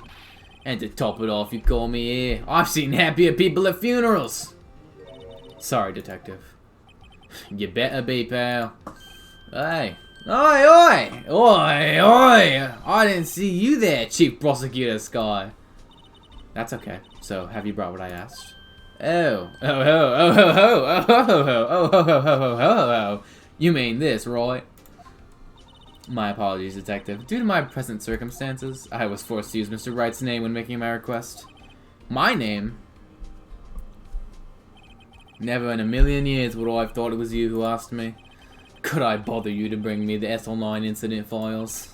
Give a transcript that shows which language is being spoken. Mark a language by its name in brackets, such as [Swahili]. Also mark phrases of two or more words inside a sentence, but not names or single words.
[English] And to top it off, you call me here. I've seen happier people at funerals. Sorry, detective. You better be, pal. Hey. Oi, oi! Oi, oi! I didn't see you there, Chief Prosecutor Sky. That's okay. So, have you brought what I asked? Oh. Oh, ho, oh, ho, ho, oh, ho, ho, ho, oh, ho, ho, ho, ho, ho, ho. You mean this, right? My apologies, detective. Due to my present circumstances, I was forced to use Mr. Wright's name when making my request. My name? Never in a million years would I have thought it was you who asked me. Could I bother you to bring me the SL9 incident files?